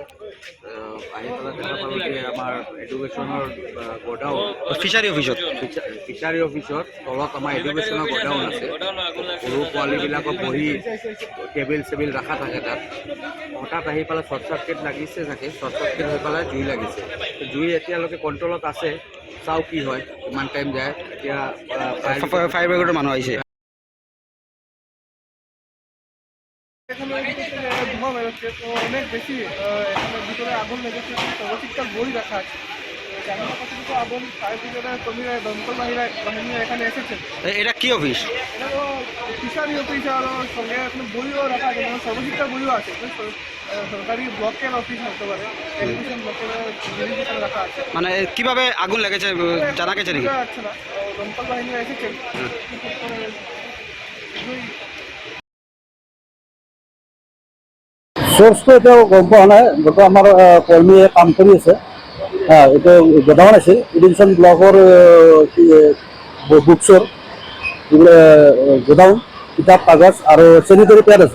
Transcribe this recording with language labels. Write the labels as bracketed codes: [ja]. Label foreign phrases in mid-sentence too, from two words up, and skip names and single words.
[as] আহি পেলাই দেখা পালোঁ যে আমাৰ এডুকেশ্যনৰ গোডাউন, [en] fishery office [as] তলত আমাৰ এডুকেশ্যনৰ গোডাউন আছে। সৰু পোৱালীবিলাকৰ বহি টেবিল চেবিল ৰখা থাকে তাত। হঠাৎ আহি পেলাই [en] short circuit [as] লাগিছে চাগে, [en] short circuit [as] হৈ পেলাই জুই লাগিছে। জুই এতিয়ালৈকে কণ্ট্ৰলত আছে, চাওঁ কি হয়, কিমান টাইম যায়। এতিয়া [en] fire brigade [as] মানুহ আহিছে। [bn] ধোঁয়া বেরোচ্ছে, তো অনেক বেশি এখানে ভিতরে আগুন লেগেছে। সর্বশিক্ষার বই রাখা আছে, জানার কাছে তো আগুন [en] fire brigade [bn] কর্মীরা, দমকল বাহিনীরা এখানে এসেছেন। এটা কি অফিস? এটা তো [en] fishery office, [bn] আর সঙ্গে এখানে বইও রাখা আছে, মানে সর্বশিক্ষার বইও আছে। সরকারি ব্লকের অফিস হতে পারে, [en] education block [bn] রাখা আছে। মানে কিভাবে আগুন লেগেছে জানা গেছে নাকি? যাচ্ছে না, দমকল বাহিনীরা এসেছেন। [as] সোর্সটো এতিয়াও গম পোৱা নাই, গোটেই আমাৰ কৰ্মীয়ে কাম কৰি আছে। এইটো গোডাউন আছে, [en] education block books [as] যিবিলাক গোডাউন, কিতাপ কাগজ আৰু [en] sanitary pad [as] আছে।